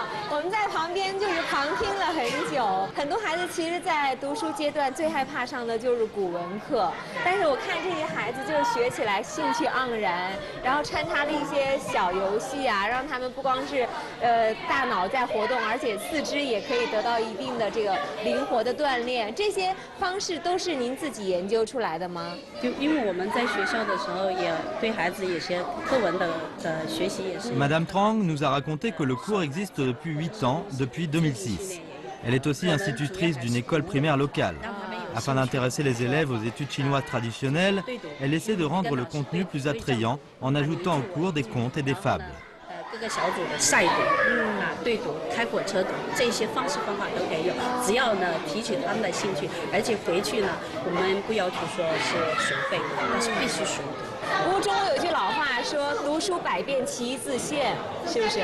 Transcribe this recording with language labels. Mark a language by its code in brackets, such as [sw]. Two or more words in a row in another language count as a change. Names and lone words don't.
[zh] 我们在旁边就是旁听了很久，很多孩子其实，在读书阶段最害怕上的就是古文课，但是我看这些孩子就是学起来兴趣盎然，然后穿插了一些小游戏啊，让他们不光是大脑在活动，而且四肢也可以得到一定的这个灵活的锻炼。这些方式都是您自己研究出来的吗？就因为我们在学校的时候，也对孩子有些课文的学习也是。 [fr] Madame Trang nous a raconté que le cours existe depuis 8 ans, depuis 2006. Elle est aussi institutrice d'une école primaire locale. Afin d'intéresser les élèves aux études chinoises traditionnelles, elle essaie de rendre le contenu plus attrayant en ajoutant au cours des contes et des fables. [zh] 各个小组的赛读对读、开火车读，这些方式方法都可以用，只要呢提取他们的兴趣，而且回去呢，我们不要求说是学费，但是必须熟读。吴中有句老话说“读书百遍，其义自现”，是不是？